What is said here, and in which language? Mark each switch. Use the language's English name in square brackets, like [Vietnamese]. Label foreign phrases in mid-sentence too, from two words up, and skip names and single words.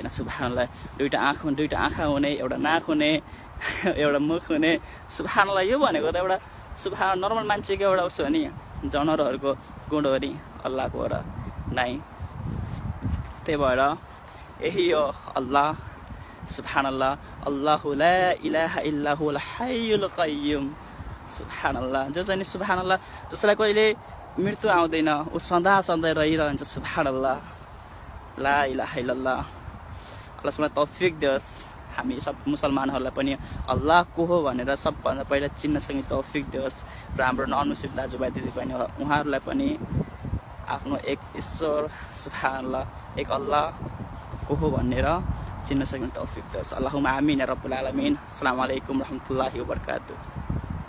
[Nepali] सुब्हानल्लाह। दुईटा आँखा हुने, एउटा नाक हुने, एउटा मुख हुने। सुब्हानल्लाह। यो भनेको त एउटा सुब्हानल्लाह नर्मल मान्छेको एउटा उसो हो नि, जनावरहरूको गुण हो नि, अल्लाहको हो र नै। त्यही भएर यही हो अल्लाह। सुब्हानल्लाह। [Arabic] الله لا إله إلا هو الحي القيوم. [Nepali] सुब्हानल्लाह। जो चाहिँ सुब्हानल्लाह, जसलाई कहिले मृत्यु आउँदैन, ऊ सदा रहिरहन्छ। सुब्हानल्लाह। [Arabic] لا إله إلا الله. [Nepali] अल्लाह सुब्हानल्लाह तौफिक दियोस् हामी सब मुसलमानहरूलाई पनि अल्लाह को हो भनेर सबभन्दा पहिला चिन्न सक्ने तौफिक दियोस् र हाम्रो ननमुस्लिम दाजुभाइ दिदीबहिनी उहाँहरूलाई पनि आफ्नो एक ईश्वर सुब्हानल्लाह एक अल्लाह को हो भनेर चिन्न सक्ने तौफिक दियोस्। [Arabic] اللهم آمين يا رب العالمين. السلام عليكم رحمة الله وبركاته.